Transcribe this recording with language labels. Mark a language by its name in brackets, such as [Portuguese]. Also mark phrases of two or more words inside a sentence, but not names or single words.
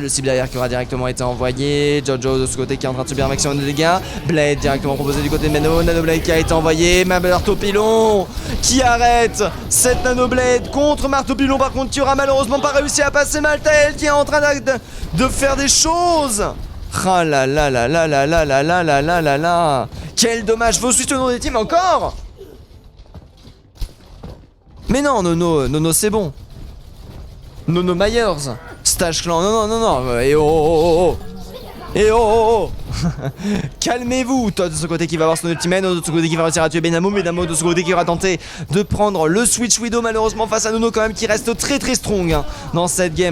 [French] Le cible derrière qui aura directement été envoyé, Jojo de ce côté qui est en train de subir un maximum de dégâts, Blade directement proposé du côté de Nano, Nanoblade qui a été envoyé, Marteau Pilon qui arrête cette Nanoblade contre Marteau Pilon par contre qui aura malheureusement pas réussi à passer. Maltael qui est en train de faire des choses. Ah là là là là là là là là là là là là. Quel dommage, vos suites au nom des teams encore. Mais non, Nono c'est bon. Nono Myers, Stash Clan, non. Et oh. Calmez-vous. Todd de ce côté qui va avoir son ultimate, Nono de ce côté qui va réussir à tuer Benamo, Benamo de ce côté qui va tenter de prendre le Switch Widow malheureusement face à Nono quand même qui reste très strong hein, dans cette game.